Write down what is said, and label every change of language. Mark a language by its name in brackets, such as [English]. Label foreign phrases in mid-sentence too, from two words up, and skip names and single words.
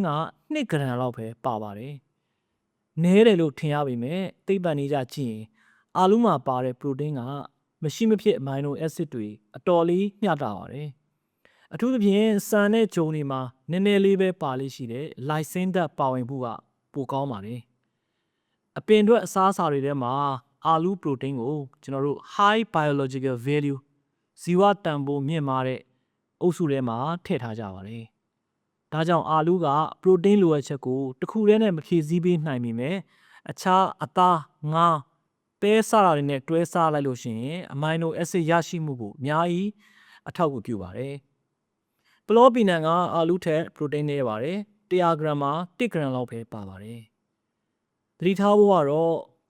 [Burmese] က2 g လောက်ပဲပါပါတယ်နည်းတယ်လို့ထင်ရပေမဲ့သိပ္ပံနည်းကြကြည့်ရင်အာလူးမှာပါတဲ့ protein ကမရှိမဖြစ် [English] amino acid [Burmese] တွေအတော်လေးမျှတပါတယ်အထူးသဖြင့်ဆန်နဲ့ဂျုံတွေမှာနည်းနည်းလေးပဲပါလိမ့်ရှိတဲ့ lysine ဓာတ်ပါဝင်မှုကပိုကောင်းပါတယ်အပင်အတွက်အစားအစာ တွေထဲမှာအာလူး protein ကိုကျွန်တော်တို့ [English] high biological value [Burmese] ဇီဝတန်ဖိုးမြင့်မားတဲ့အုပ်စုထဲမှာထည့်ထားကြပါတယ်ဒါကြောင့်အာလူးက protein လိုအပ်ချက်ကိုတစ်ခုတည်းနဲ့မဖြည့်ဆည်းပေးနိုင်ပေမဲ့အခြားအသားငါးပဲစားတာတွေနဲ့တွဲ စားလိုက်လို့ရှိရင် [English] amino acid [Burmese] ရရှိမှုကိုအများကြီးအထောက်အကူပြုပါတယ်ပလောပီနန်ကအာလူးထက် protein နည်းပါတယ်100 g မှာ1 g လောက်ပဲပါပါတယ်သတိထားဖို့ကတော့ပ